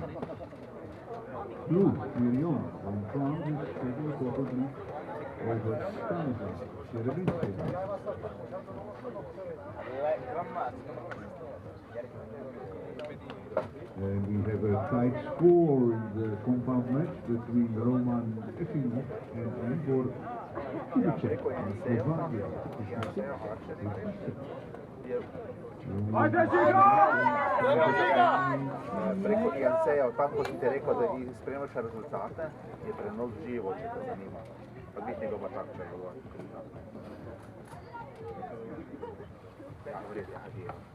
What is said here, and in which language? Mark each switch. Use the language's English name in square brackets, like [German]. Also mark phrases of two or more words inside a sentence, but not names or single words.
[English] Blue Mirion from France is taking a 4-point lead over Stanislav Sherebinski. And we have a tight score in the compound match between Roman Efimov and Igor Kubicek from Slovakia. [Slovenian] Preko INC-ja, tam ko si ti rekel, da spremljaš rezultate, je prenos živo, če te zanima. Pa biti njegova tako če govori. Ja, v redu, ja.